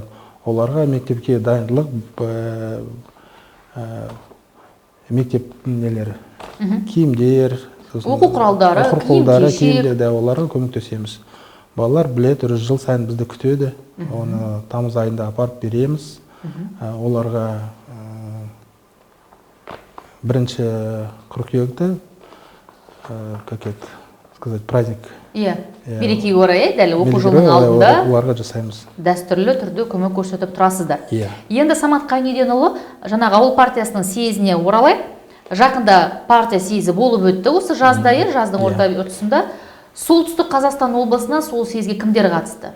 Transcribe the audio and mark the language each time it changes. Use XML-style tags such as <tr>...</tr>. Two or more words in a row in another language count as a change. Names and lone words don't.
<kk>Оларға мектепке дайындылық, мектеп нелері, киімдер, оқу құралдары, киім-кешек, оларға көмектесеміз. Балалар білет, жыл сайын бізді күтеді. Оны тамыз айында апарып береміз. Оларға 1 қыркүйекте,</kk> <ru>как это сказать, праздник.</ru> <kk>Иә, мерекеге орай, дәл оқу жылының алдында оларға жасаймыз. Дәстүрлі түрде көмек көрсетіп тұрасыздар. Иә. Енді Самат Қайнеденұлы, жаңағы ауыл партиясының съезіне оралайық. Жақында партия съезі болып өтті. Осы жазда, жаздың орта тұсында Солтүстік Қазақстан облысына сол съезге кімдер қатысты?</kk>